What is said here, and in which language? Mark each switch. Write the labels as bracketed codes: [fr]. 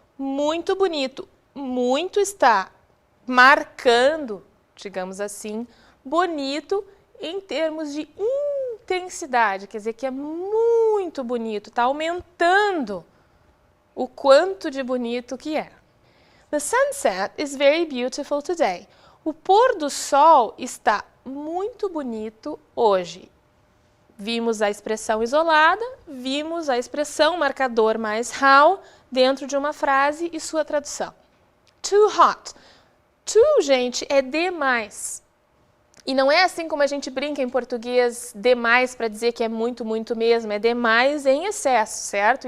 [pt] Muito bonito. Muito está marcando, digamos assim, bonito em termos de intensidade. Quer dizer que é muito bonito, está aumentando o quanto de bonito que é. [en] The sunset is very beautiful today. [pt] O pôr do sol está muito bonito hoje. Vimos a expressão isolada, vimos a expressão marcador mais how dentro de uma frase e sua tradução. [en] Too hot. [pt] Too, gente, é demais. E não é assim como a gente brinca em português, demais para dizer que é muito, muito mesmo. É demais em excesso, certo?